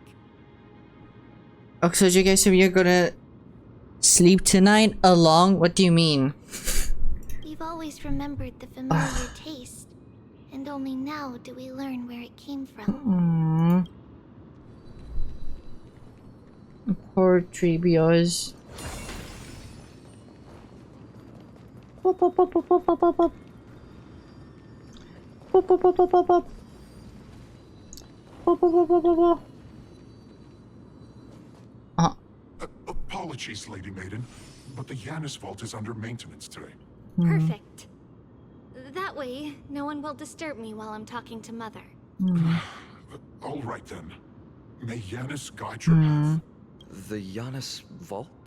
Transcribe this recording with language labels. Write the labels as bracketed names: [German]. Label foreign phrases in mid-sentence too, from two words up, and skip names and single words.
[English] Oh, so you guys, if you're gonna sleep tonight along? What do you mean? We've always remembered the familiar taste, and only now do we learn where it came from. Poor Treebios. Pop, pop, pop, pop, pop, pop, pop, pop. Pop, pop, pop, pop, pop, pop. Pop, pop, pop, pop, pop, pop. Apologies, Lady Maiden, but the Yanis vault is under maintenance today. Perfect. That way, no one will disturb me while I'm talking to Mother. All right then. May Yanis guide your path. The Yanis vault?